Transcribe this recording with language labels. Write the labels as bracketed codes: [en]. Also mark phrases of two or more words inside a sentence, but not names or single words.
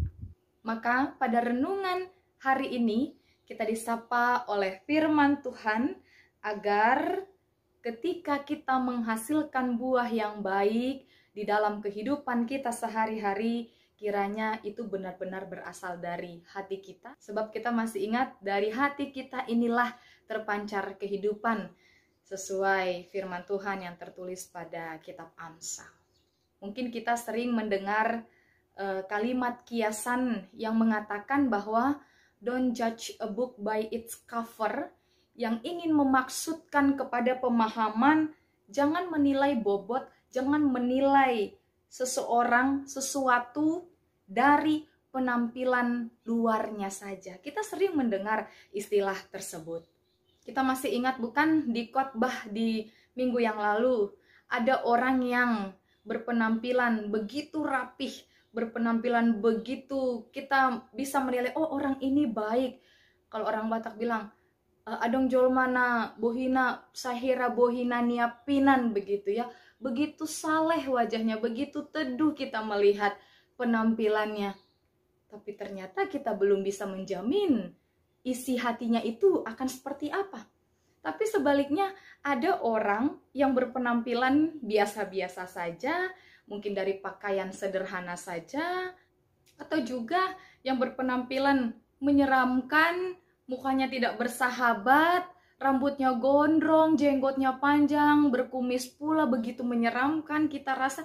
[id] Maka pada renungan hari ini kita disapa oleh firman Tuhan agar ketika kita menghasilkan buah yang baik di dalam kehidupan kita sehari-hari, kiranya itu benar-benar berasal dari hati kita. Sebab kita masih ingat, dari hati kita inilah terpancar kehidupan, sesuai firman Tuhan yang tertulis pada kitab Amsal. Mungkin kita sering mendengar kalimat kiasan yang mengatakan bahwa [en] don't judge a book by its cover, [id] yang ingin memaksudkan kepada pemahaman, jangan menilai bobot, jangan menilai seseorang, sesuatu dari penampilan luarnya saja. Kita sering mendengar istilah tersebut. Kita masih ingat bukan di khotbah di minggu yang lalu, ada orang yang berpenampilan begitu rapih, berpenampilan begitu kita bisa menilai, oh orang ini baik. Kalau orang Batak bilang, [bbc] adong jolmana bohina sahira bohina niapinan, [id] begitu ya. Begitu saleh wajahnya, begitu teduh kita melihat penampilannya. Tapi ternyata kita belum bisa menjamin isi hatinya itu akan seperti apa. Tapi sebaliknya ada orang yang berpenampilan biasa-biasa saja, mungkin dari pakaian sederhana saja, atau juga yang berpenampilan menyeramkan, mukanya tidak bersahabat, rambutnya gondrong, jenggotnya panjang, berkumis pula, begitu menyeramkan kita rasa.